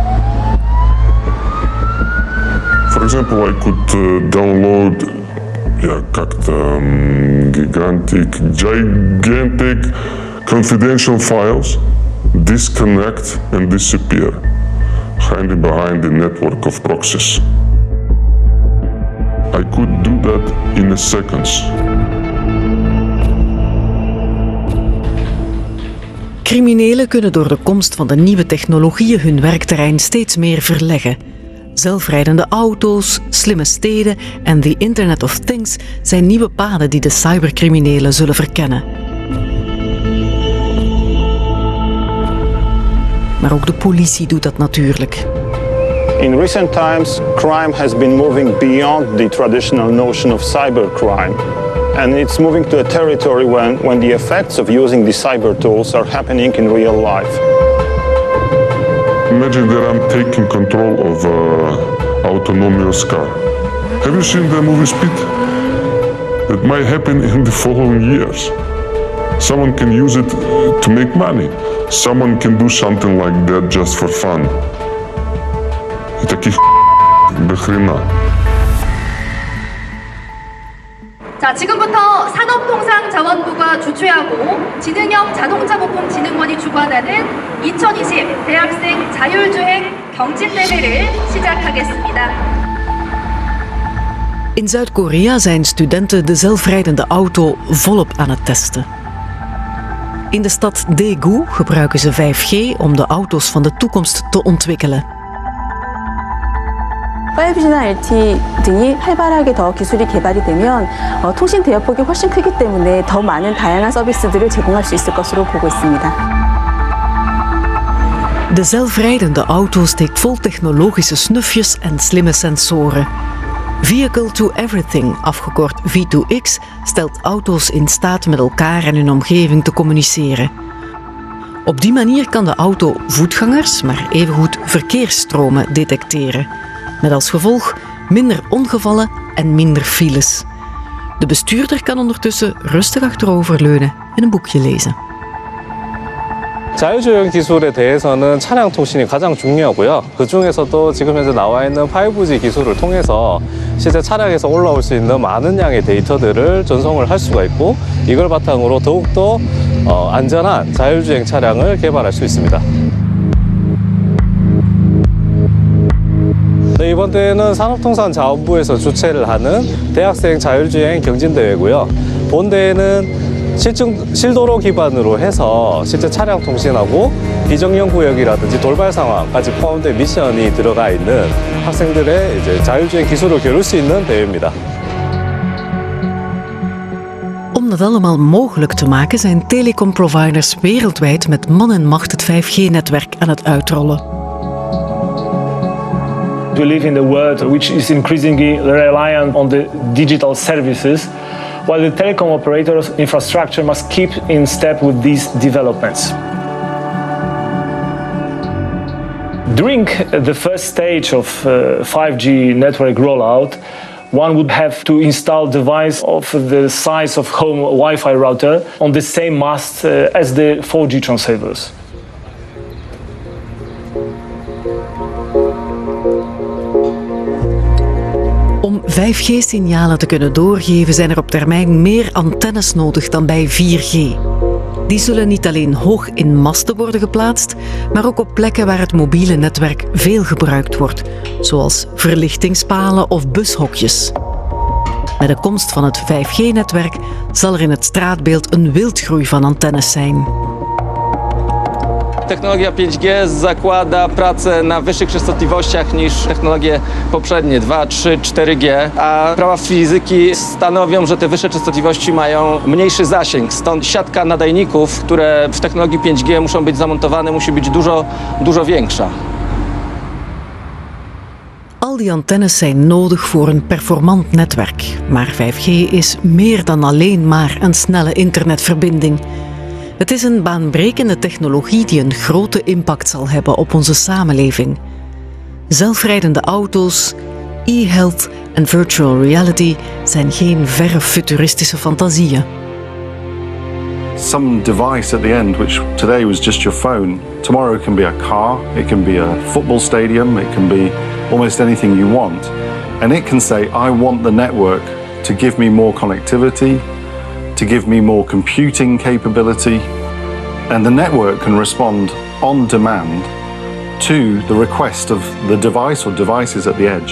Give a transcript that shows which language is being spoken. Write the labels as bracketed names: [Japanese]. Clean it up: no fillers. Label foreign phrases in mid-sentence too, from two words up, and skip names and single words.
[English] For example, I could download gigantic confidential files, disconnect and disappear, hiding behind the network of proxies. I could do that in a seconds. [Dutch] Criminelen kunnen door de komst van de nieuwe technologieën hun werkterrein steeds meer verleggen. Zelfrijdende auto's, slimme steden en [English] the Internet of Things [Dutch] zijn nieuwe paden die de cybercriminelen zullen verkennen. Maar ook de politie doet dat natuurlijk. [English] In recent times, crime has been moving beyond the traditional notion of cybercrime. And it's moving to a territory when the effects of using the cyber tools are happening in real life. Imagine that I'm taking control of an autonomous car. Have you seen the movie Speed? That might happen in the following years. Someone can use it to make money. Someone can do something like that just for fun. [Russian] И таких до хрена. [Korean] 자, 지금부터 산업통상자원부가 주최하고 지능형 자동차 부품 진흥원이 주관하는 2020 대학생 자율주행 경진대회를 시작하겠습니다. [Dutch] In Zuid-Korea zijn studenten de zelfrijdende auto volop aan het testen. In de stad Daegu gebruiken ze 5G om de auto's van de toekomst te ontwikkelen. [Korean] 5G나 LTE 등이 활발하게 더 기술이 개발이 되면 통신 대역폭이 훨씬 크기 때문에 더 많은 다양한 서비스들을 제공할 수 있을 것으로 보고 있습니다. [Dutch] De zelfrijdende auto steekt vol technologische snufjes en slimme sensoren. [English] Vehicle to Everything, [Dutch] afgekort V2X, stelt auto's in staat met elkaar en hun omgeving te communiceren. Op die manier kan de auto voetgangers, maar evengoed verkeersstromen detecteren. Met als gevolg minder ongevallen en minder files. De bestuurder kan ondertussen rustig achteroverleunen en een boekje lezen. [Korean] 자율주행 기술에 대해서는 차량 통신이 가장 중요하고요. 그 중에서도 지금 현재 나와 있는 5G 기술을 통해서 실제 차량에서 올라올 수 있는 많은 양의 데이터들을 전송을 할 수가 있고 이걸 바탕으로 더욱더 안전한 자율주행 차량을 개발할 수 있습니다. 네, 이번 대회는 산업통상자원부에서 주최를 하는 대학생 자율주행 경진대회고요. 본 대회는 실도로 기반으로 해서 실제 차량 통신하고 비정령 구역이라든지 돌발 상황까지 포함된 미션이 들어가 있는 학생들의 이제 자율주행 기술을 겨룰 수 있는 대회입니다. [Dutch] Om dat allemaal mogelijk te maken zijn telecomproviders wereldwijd met man en macht het 5G-netwerk aan het uitrollen. [English] We live in a world which is increasingly reliant on the digital services, while the telecom operators' infrastructure must keep in step with these developments. During the first stage of 5G network rollout, one would have to install a device of the size of home Wi-Fi router on the same mast as the 4G transceivers. [Dutch] Om 5G-signalen te kunnen doorgeven zijn er op termijn meer antennes nodig dan bij 4G. Die zullen niet alleen hoog in masten worden geplaatst, maar ook op plekken waar het mobiele netwerk veel gebruikt wordt, zoals verlichtingspalen of bushokjes. Met de komst van het 5G-netwerk zal er in het straatbeeld een wildgroei van antennes zijn. [Polish] Technologia 5G zakłada pracę na wyższych częstotliwościach niż technologie poprzednie 2, 3, 4G, a prawa fizyki stanowią, że te wyższe częstotliwości mają mniejszy zasięg. Stąd siatka nadajników, które w technologii 5G muszą być zamontowane, musi być dużo większa. [Dutch] Al die antennes zijn nodig voor een performant netwerk. Maar 5G is meer dan alleen maar een snelle internetverbinding. Het is een baanbrekende technologie die een grote impact zal hebben op onze samenleving. Zelfrijdende auto's, e-health en [English] virtual reality [Dutch] zijn geen verre futuristische fantasieën. [English] Some device at the end, which today was just your phone, tomorrow can be a car, it can be a football stadium, it can be almost anything you want. And it can say, I want the network to give me more connectivity, to give me more computing capability, and the network can respond on demand to the request of the device or devices at the edge.